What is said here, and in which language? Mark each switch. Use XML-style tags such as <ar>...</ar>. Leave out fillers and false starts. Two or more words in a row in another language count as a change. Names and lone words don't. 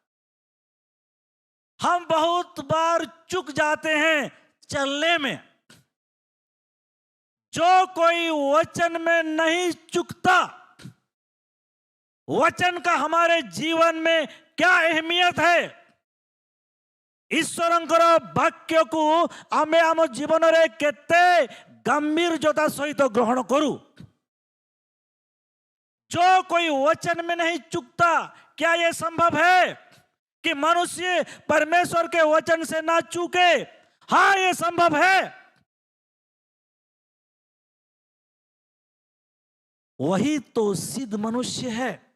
<hi>हम बहुत बार चूक जाते हैं चलने में। जो कोई वचन में नहीं चूकता, वचन का हमारे जीवन में क्या अहमियत है,</hi> <or>ଈଶ୍ୱରଙ୍କର ବାକ୍ୟକୁ ଆମେ ଆମ ଜୀବନରେ କେତେ</or> <hi>गंभीरता सहित ग्रहण करूं। जो कोई वचन में नहीं चूकता, क्या यह संभव है कि मनुष्य परमेश्वर के वचन से ना चूके? हाँ, यह संभव है। वही तो सिद्ध मनुष्य है।</hi>